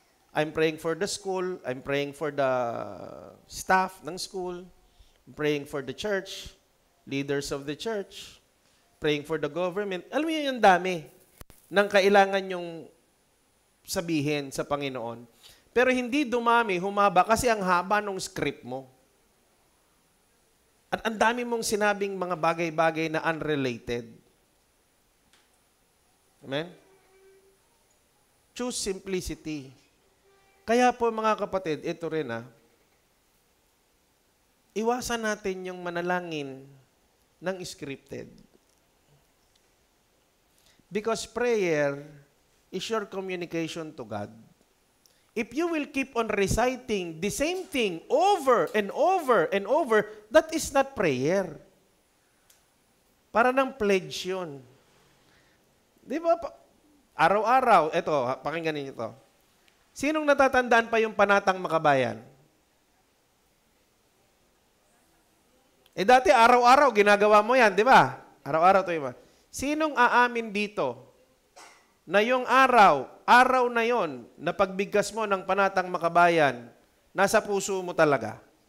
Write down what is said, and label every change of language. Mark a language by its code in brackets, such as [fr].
[en] I'm praying for the school. I'm praying for the staff ng school. I'm praying for the church. Leaders of the church. Praying for the government. [tl] Alam mo yun, yung dami ng kailangan yung sabihin sa Panginoon. Pero hindi dumami, humaba, kasi ang haba ng script mo. At ang dami mong sinabing mga bagay-bagay na unrelated. [en] Amen? Choose simplicity. [tl] Kaya po mga kapatid, ito rin iwasan natin yung manalangin ng scripted. [en] Because prayer is your communication to God. If you will keep on reciting the same thing over and over and over, that is not prayer. [tl] Para ng pledge yun. Di ba? Araw-araw, ito, pakinggan niyo ito. Sinong natatandaan pa yung Panatang Makabayan? Dati araw-araw ginagawa mo yan, di ba? Araw-araw ito iba. Sinong aamin dito na yung araw na yon na pagbigkas mo ng Panatang Makabayan, nasa puso mo talaga?